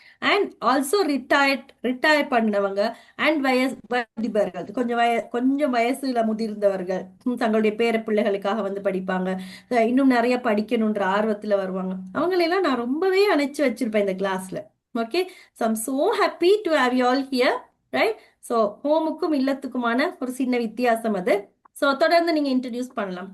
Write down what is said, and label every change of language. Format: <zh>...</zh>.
<en>and also</en> <ta>retire பண்ணவங்க and வயதிபர்கள், கொஞ்சம் வயசுல முதிர்ந்தவர்கள் தங்களுடைய பேர பிள்ளைகளுக்காக படிப்பாங்க, இன்னும் நிறைய படிக்கணும்ன்ற ஆர்வத்துல வருவாங்க. அவங்களெல்லாம் நான் ரொம்பவே அணைச்சு வச்சிருப்பேன் இந்த கிளாஸ்ல. Okay?</ta> <en>So I'm so happy to have you all here, right?</en> <ta>So ஹோமுக்கும் இல்லத்துக்குமான ஒரு சின்ன வித்தியாசம் அது. So தொடர்ந்து நீங்க இன்ட்ரோடியூஸ் பண்ணலாம்.</ta>